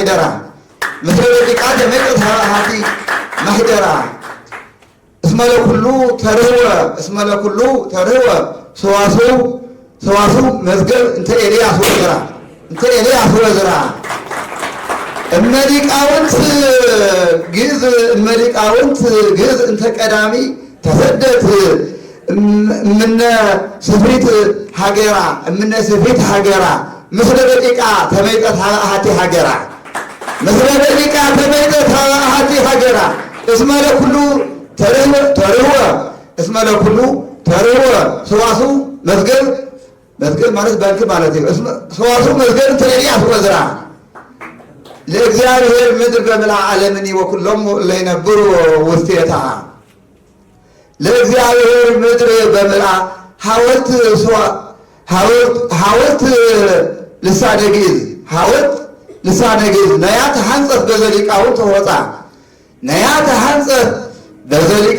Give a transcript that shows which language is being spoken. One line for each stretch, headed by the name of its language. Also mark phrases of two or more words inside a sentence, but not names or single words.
Geez: ማኅደራ እስመ ለኩሉ ተርህወ ሰዋስው መዝገብ እንተ ኤልያስ ወዝራ እመ ሊቃውንት ግዕዝ እንተ ቀዳሚ ተሰደት እምነ ስፊት ሀገራ ምስለ ደቂቃ ተመይጠት ሀበአሃቲ ሀገራ እስመ ለኩሉ ተርህወ ሰዋስው መዝገብ
Amharic: ማለት ባንክ ማለት ነው።
Geez: ሰዋስው መዝገብ እንተ ኤልያስ ወዝራ ለእግዚአብሔር ምድር በምልአ ዓለምኒ ወኩሎሙ እለ ይነብሩ ውስቴታ ለእግዚአብሔር ምድር በምልአ ሐወልት ልሳነ ግዕዝ ነያተ ሐንጸት በዘሊቃውንት ሆፃ ነያተ ሐንጸት